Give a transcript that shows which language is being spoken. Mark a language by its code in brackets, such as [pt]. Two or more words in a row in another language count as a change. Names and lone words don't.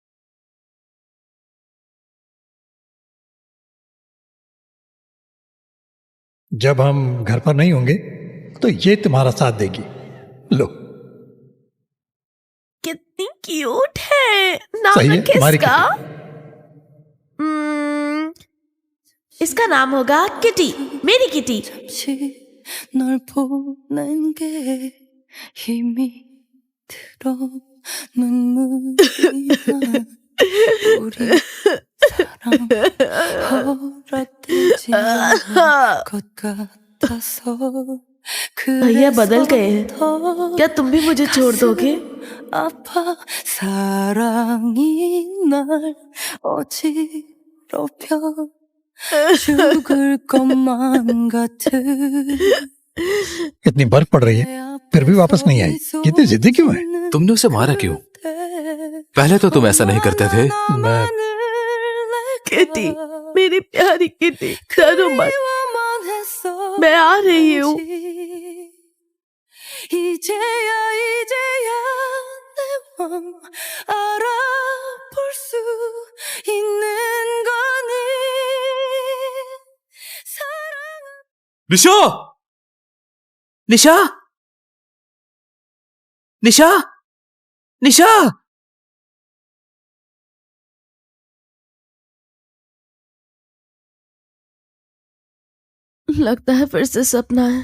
[hi] जब हम घर पर नहीं होंगे तो ये तुम्हारा साथ देगी। लो, कितनी क्यूट है। सही नाम है, तुम्हारी किसका? किटी। इसका नाम होगा किटी, मेरी किटी। [ko] 잠시 널 보는 게 힘이 들어 눈물이 나 우리 사랑 허락되지 않을 것 같아서 [hi] भैया बदल गए हैं, [ko] 더 [hi] क्या तुम भी मुझे छोड़ दोगे? [ko] 아파 사랑이 날 어지럽혀 죽을 것만 같은 [hi] इतनी बर्फ पड़ रही है फिर भी वापस नहीं आई, इतनी जिद्दी क्यों है? तुमने उसे मारा क्यों? पहले तो तुम ऐसा नहीं करते थे। मैं किटी, मेरी प्यारी किटी, डरो मत, मैं आ रही हूँ। [ko] 이제야 내 맘 알아볼 수 있는 거니 [hi] निशा, निशा, निशा, निशा। लगता है फिर से सपना है।